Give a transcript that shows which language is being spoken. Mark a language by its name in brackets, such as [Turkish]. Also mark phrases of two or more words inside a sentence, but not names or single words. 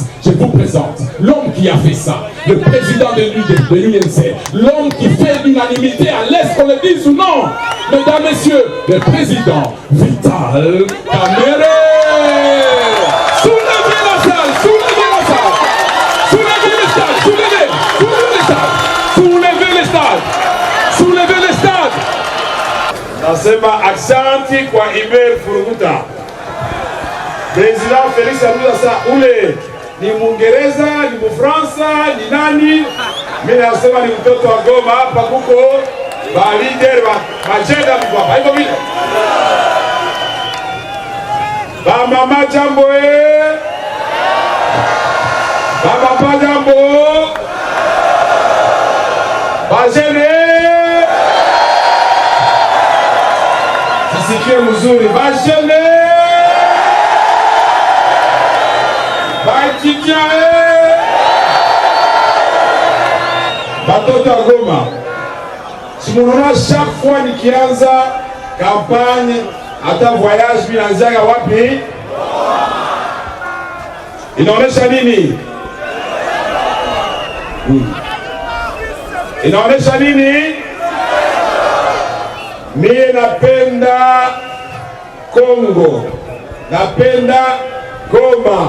[French] Je vous présente l'homme qui a fait ça, le président de l'UNC, l'homme qui fait l'unanimité à l'Est, qu'on le dise ou non. Mesdames, Messieurs, le président Vital Kamerhe. Soulevez la salle, soulevez la salle, soulevez le stade, soulevez le stade, soulevez le stade, soulevez le stade. [Swahili] Nasema aksanti kwa Hubert Furunguta. President Felix Anduza ule ni Mwingereza, ni Mfransa, ni nani? Mimi nasema ni mtoto wa Goma. Hapa kuko ba leader ba majenda kwa hivyo vile. Ba mama jambo ba papa jambo. Ba jene. Sisikie mzuri ba jene. Batoto wa Goma, si munaona [French] chaque fois [Swahili] nikianza campagne hata voyage minaanzaga wapi? Inaonesha nini? Inaonesha nini? Mie napenda Kongo, napenda Goma.